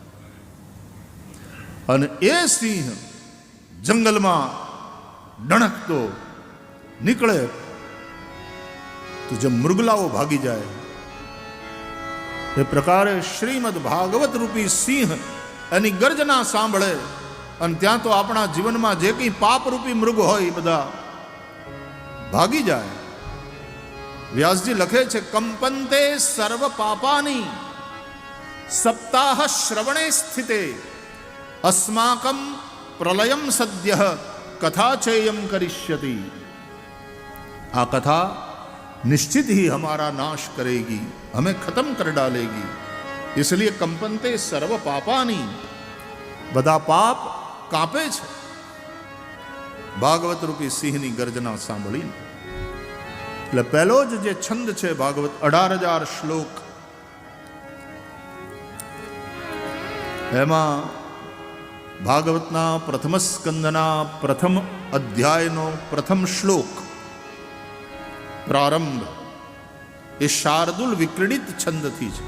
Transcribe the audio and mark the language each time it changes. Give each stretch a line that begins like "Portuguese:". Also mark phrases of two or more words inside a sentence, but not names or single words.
Gujarati: અને એ સિંહ જંગલમાં ડણકતો નીકળે તો જે મૃગલાઓ ભાગી જાય, એ પ્રકારે શ્રીમદ ભાગવત રૂપી સિંહ એની ગર્જના સાંભળે, અને ત્યાં તો આપણા જીવનમાં જે કંઈ પાપરૂપી મૃગ હોય એ બધા ભાગી જાય. વ્યાસજી લખે છે,
Sanskrit: કંપંતે સર્વ પાપાની સપ્તાહ શ્રવણે સ્થિતે અસ્માકમ પ્રલયમ સદ્ય कथा चेयम करिष्यति.
Hindi: आ कथा निश्चित ही हमारा नाश करेगी, हमें खत्म कर डालेगी.
Sanskrit: इसलिए कंपनते सर्व पापानी,
Gujarati: બધા પાપ કાપે છે ભાગવત રૂપી સિંહની ગર્જના સાંભળીને. એટલે પહેલો જ જે છંદ છે ભાગવત, 18,000 શ્લોક, એમાં ભાગવતના પ્રથમ સ્કંદના પ્રથમ અધ્યાયનો પ્રથમ શ્લોક પ્રારંભ એ શાર્દુલ વિક્રીડિત છંદથી છે.